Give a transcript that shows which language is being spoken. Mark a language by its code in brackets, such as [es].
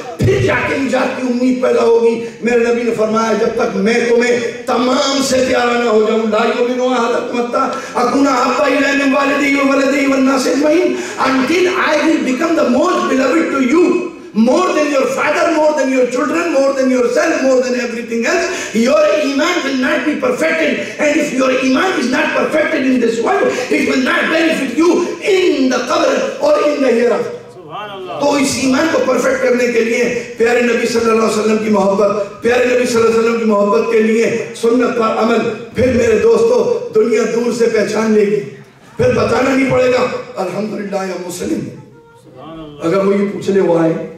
[ur] پھر جا کے نجات کی امید پیدا ہوگی۔ میرے نبی نے فرمایا جب تک میں تمہیں تمام سے پیارا نہ ہو جاؤں، [ar] لا یؤمن احدکم حتی اکون احب الیہ من والدہ وولدہ والناس اجمعین، [en] until I will become the most beloved to you, more than your father, more than your children, more than yourself, more than everything else. Your iman will not be perfected, and if your iman is not perfected in this world, it will not benefit you in the qabr or in the hereafter. [ur] تو اس ایمان کو perfect کرنے کے لیے پیارے نبی صلی اللہ علیہ وسلم کی محبت، پیارے نبی صلی اللہ علیہ وسلم کی محبت کے لیے سنت پر عمل، پھر میرے دوستو دنیا دور سے پہچان لے گی، پھر بتانا نہیں پڑے گا الحمدللہ یا مسلم۔ اگر وہ یہ پوچھ لے why,